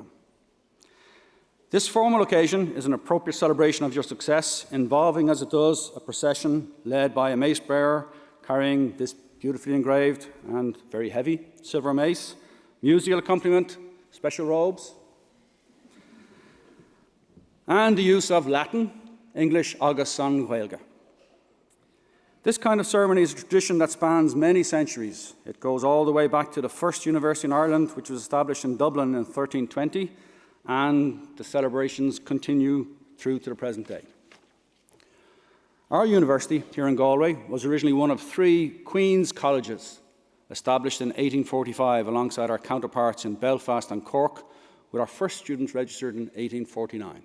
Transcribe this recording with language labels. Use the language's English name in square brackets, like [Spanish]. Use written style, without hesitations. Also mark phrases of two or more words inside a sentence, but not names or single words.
[English] This formal occasion is an appropriate celebration of your success, involving, as it does, a procession led by a mace bearer carrying this beautifully engraved and very heavy silver mace, musical accompaniment, special robes, and the use of Latin, English, [Irish] agus an Gaeilge. [English] This kind of ceremony is a tradition that spans many centuries. It goes all the way back to the first university in Ireland, which was established in Dublin in 1320, and the celebrations continue through to the present day. Our university here in Galway was originally one of 3 Queen's Colleges established in 1845 alongside our counterparts in Belfast and Cork, with our first students registered in 1849.